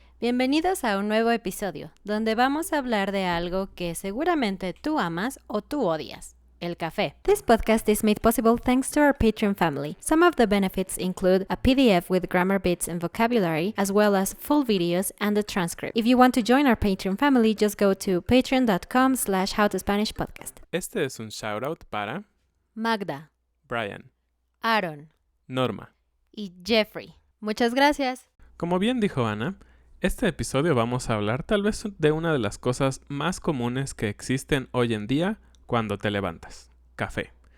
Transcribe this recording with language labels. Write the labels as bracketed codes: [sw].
[es] Bienvenidos a un nuevo episodio, donde vamos a hablar de algo que seguramente tú amas o tú odias. El café. [en] This podcast is made possible thanks to our Patreon family. Some of the benefits include a PDF with grammar bits and vocabulary, as well as full videos and a transcript. If you want to join our Patreon family, just go to patreon.com/howtospanishpodcast. [es] Este es un shoutout para Magda, Brian, Aaron Norma. y Jeffrey. Muchas gracias. Como bien dijo Ana, este episodio vamos a hablar tal vez de una de las cosas más comunes que existen hoy en día cuando te levantas, café.